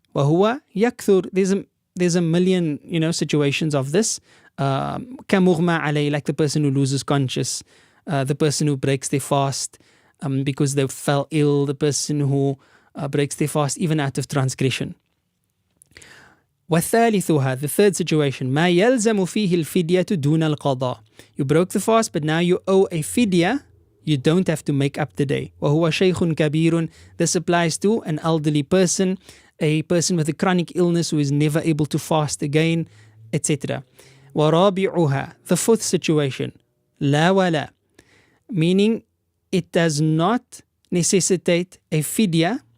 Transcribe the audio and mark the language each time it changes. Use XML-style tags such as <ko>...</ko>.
<ar>وهو يكثر.</ar> <en>There's a million, situations of this.</en> <ar>كمغمى عليه,</ar> <en>like the person who loses conscious, the person who breaks their fast because they fell ill, the person who breaks their fast even out of transgression.</en> <ar>وثالثها,</ar> <en>the third situation,</en> <ar>ما يلزم فيه الفدية دون القضاء.</ar> <en>You broke the fast, but now you owe a fidya. You don't have to make up the day.</en> <ar>وهو شيخ كبير.</ar> <en>This applies to an elderly person, a person with a chronic illness who is never able to fast again, etc.</en> <ar>ورابعها,</ar> <en>the fourth situation,</en> <ar>لا ولا,</ar> <en>meaning it does not necessitate a fidya.</en>